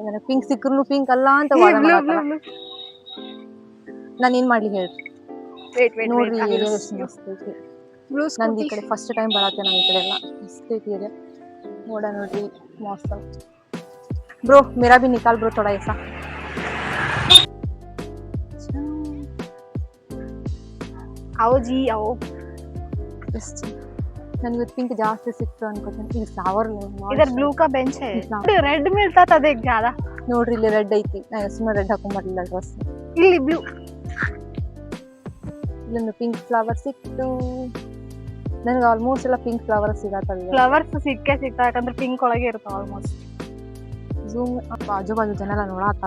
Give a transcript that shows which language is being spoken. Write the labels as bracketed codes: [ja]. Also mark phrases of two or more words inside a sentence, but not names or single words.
[kn] ನನಗೆ ಪಿಂಕ್ ಸಿಕ್ಕರು ಪಿಂಕ್ ಅಲ್ಲ ಅಂತ ವಾದ ಮಾಡಾಕಲ್ಲ. ನಾನು ಏನ್ ಮಾಡ್ಲಿ ಹೇಳ್ರಿ. ನೋಡ್ರಿ ಏರಿಯಾ ಎಷ್ಟು ಮಸ್ತ್ ಐತಿ. ನಂದು ಈ ಕಡೆ [en] first time [kn] ಬರತ್ತೆ. ನಾವು ಈ ಕಡೆ ಎಲ್ಲ ಮಸ್ತ್ ಐತಿ ಏರಿಯಾ. ನೋಡ್ರಿ ಮಸ್ತ್. [hi] ब्रो मेरा भी निकाल ब्रो थोड़ा ऐसा. आओ जी आओ. [kn] ಎಷ್ಟು ನನಗೆ ಪಿಂಕ್ ಜಾಸ್ತಿ ಸಿಕ್ತು ಅನ್ಕೋತೀನಿ. ಇದು ಫ್ಲವರ್ [hi] इधर ब्लू का बेंच है. रेड मिलता था देख ज्यादा. [kn] ನೋಡ್ರಿ ಇಲ್ಲಿ ರೆಡ್ ಐತಿ. ನಾನು ಸುಮ್ಮನೆ ರೆಡ್ ಹಾಕೊಂಡ್ ಬರ್ಲಿಲ್ಲ ಡ್ರೆಸ್. ಇಲ್ಲಿ ಬ್ಲೂ, ಇಲ್ಲೊಂದು [en] pink flower [kn] ಸಿಕ್ತು. ನನಗೆ ಆಲ್ಮೋಸ್ಟ್ ಎಲ್ಲ [en] pink flower [kn] ಸಿಗತ್ತಲ್ಲ. ಫ್ಲವರ್ಸ್ ಸಿಗ್ತಾ, ಯಾಕಂದ್ರೆ ಪಿಂಕ್ ಒಳಗೆ ಇರ್ತಾವ ಆಲ್ಮೋಸ್ಟ್. ಝೂಮ್ ಆಜು ಬಾಜು ಜನ ಎಲ್ಲ ನೋಡಾತಾರ.